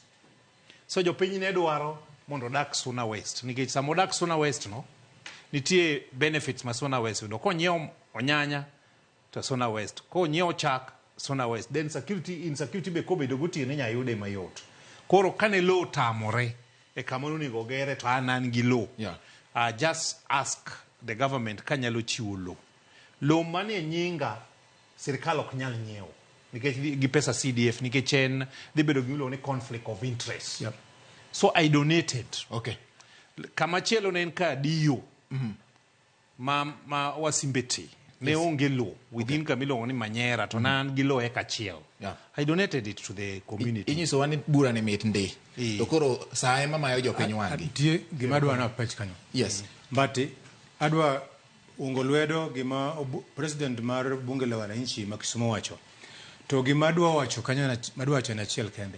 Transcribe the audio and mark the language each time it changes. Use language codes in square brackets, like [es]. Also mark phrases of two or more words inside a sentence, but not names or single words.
[luo] So jopiny ne dwaro mondo odak Suna West nikech samo odak Suna West no nitie benefits ma Suna West yudo. Konyiew onyanya to Suna West, konyiew chak Suna West, [en] then insecurity [luo] be kobedo gotiene nya yude mayot. Koro kane lo tamore e kamano nego gere to anan gi lo. [en] Yeah. Just ask the government [luo] kanyalo chiwo lo mane nyinga sirkal ok nyal nyiewo nikech gi pesa CDF nikech en dhi bedo gi lo ni [en] conflict of interest. Yep. So I donated. Okay. [luo] Kama chielo ne en ka dio ma wasimbeti ne onge lo within kamilo ni Manyera to nan gi lo eka chiel. [en] Yeah. I donated it to the community. [luo] Inyiso wani bura ne mit ndi. To koro saa ema mayo jopiny wangi. Tie gima adwa na pech kanyo. [en] Yes. [luo] But adwa ungo lwedo gima president mar [sw] bunge la wananchi [luo] ma Kisumu wacho. To gima adwa wacho kanyo madwa wacho na chiel kende.